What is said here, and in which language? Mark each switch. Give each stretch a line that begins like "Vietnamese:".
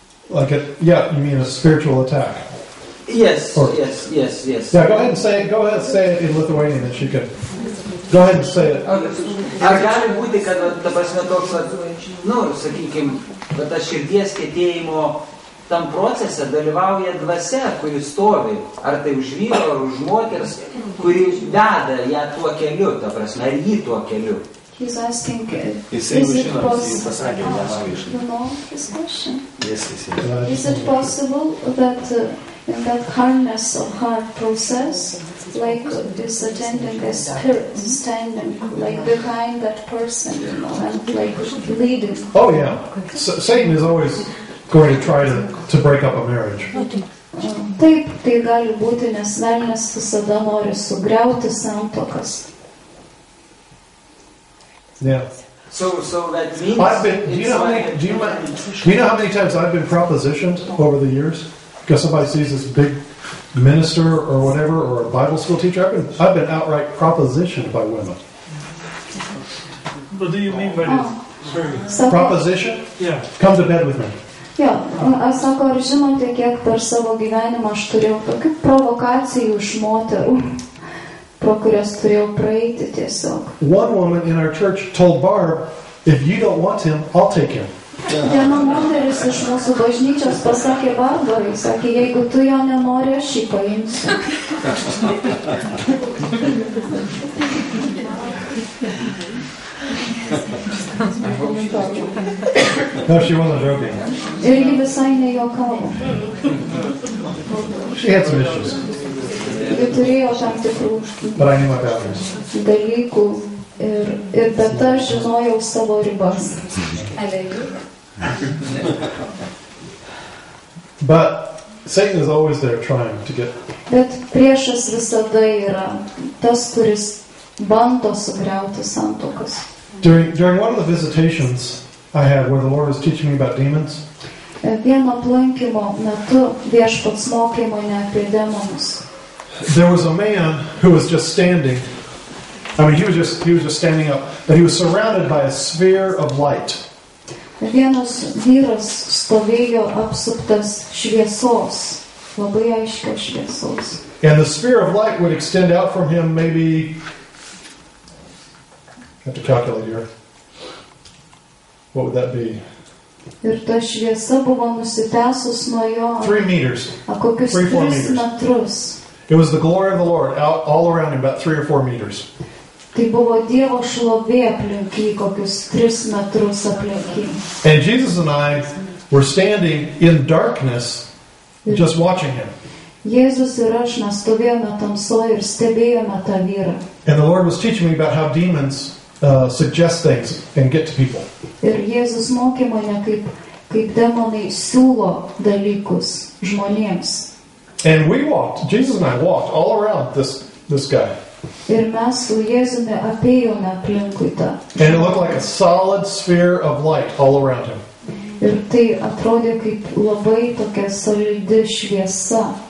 English: You mean a spiritual attack? Yes, Or- yes. Yeah, go ahead and say it. Go ahead and say it in Lithuanian, and she can. Go ahead and say it.
Lithuanian: Ar gali būti, kad, ta prasme, toks, sakykime, bet tas širdies kietėjimo tam procese dalyvauja dvasia, kuri stovi, ar tai už vyro, ar už moters, kuri veda ją tuo keliu, ta prasme, ar jį tuo keliu.
English: He's asking, is
Lithuanian: Jisai
English: it
Lithuanian: žino, jis
English: possible?
Lithuanian: pasakė, neangliškai.
English: You know his question? Yes. Is it possible that in that hardness of heart process, like is attending a spirit standing like behind that person, you know, and like leading? Oh yeah. Satan is always going to try to break up a marriage.
Lithuanian: Taip, tai gali būti, nes velnias visada nori sugriauti santuokas.
English: Yeah. So that means I've been. Do you know how many times I've been propositioned over the years? Because somebody sees this big minister or whatever, or a Bible school teacher. I've been outright propositioned by women. What do you mean by this? Sorry. Proposition? Yeah. Come to bed with me.
Lithuanian: Jo, aš sako, ar žinote, kiek per savo gyvenimą aš turėjau tokių provokacijų iš moterų, pro kurias turėjau praeiti tiesiog.
English: One woman in our church told Barb, if you don't want him, I'll take him.
Lithuanian: Viena moteris iš mūsų bažnyčios pasakė Barbarai, sakė, jeigu tu jo nenori, aš jį paimsiu.
English: No, she wasn't joking.
Lithuanian: Ir ji visai nejuokavo.
English: She had some issues,
Lithuanian: Ji turėjo tam tikrų
English: but I knew my boundaries.
Lithuanian: dalykų ir bet aš žinojau savo ribas.
English: But Satan is always there trying to get.
Lithuanian: Bet priešas visada yra tas, kuris bando sugriauti santuokas.
English: During one of the visitations I had where the Lord was teaching me about demons,
Lithuanian: Vieno aplankymo metu viešpats mokė mane apie demonus.
English: there was a man who was just standing. I mean, he was just standing up, but he was surrounded by a sphere of light.
Lithuanian: Vienas vyras stovėjo apsuptas šviesos, labai aiškios šviesos.
English: And the sphere of light would extend out from him maybe, I have to calculate here. What would that be?
Lithuanian: Ir ta šviesa buvo nusitęsus nuo jo
English: 3 meters.
Lithuanian: kokius 3-4 3 metrus.
English: It was the glory of the Lord out all around him, about 3 or 4 meters.
Lithuanian: Tai buvo Dievo šlovė aplink jį, kokius 3 metrus aplink jį.
English: And Jesus and I were standing in darkness, just watching him.
Lithuanian: Jėzus ir aš mes stovėjome tamsoje ir stebėjome tą vyrą.
English: And the Lord was teaching me about how demons suggest things and get to people.
Lithuanian: Ir Jėzus mokė mane, kaip demonai siūlo dalykus žmonėms.
English: And we walked, Jesus and I walked all around this guy.
Lithuanian: Ir mes su Jėzumi apėjome aplinkui tą.
English: And it looked like a solid sphere of light all around him.
Lithuanian: Ir tai atrodė kaip labai tokia solidi šviesa,